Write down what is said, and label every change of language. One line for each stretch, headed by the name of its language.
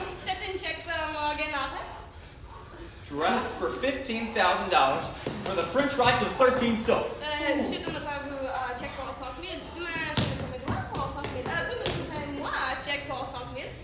French: C'est un chèque pour Morgan Arras.
English: Draft for $15,000 for the French rights of 13 soap.
French: Je donnerai vous un chèque pour 5 000, mais je ne peux pas pour 5 000. Vous me donnerez moi un chèque pour 5 000.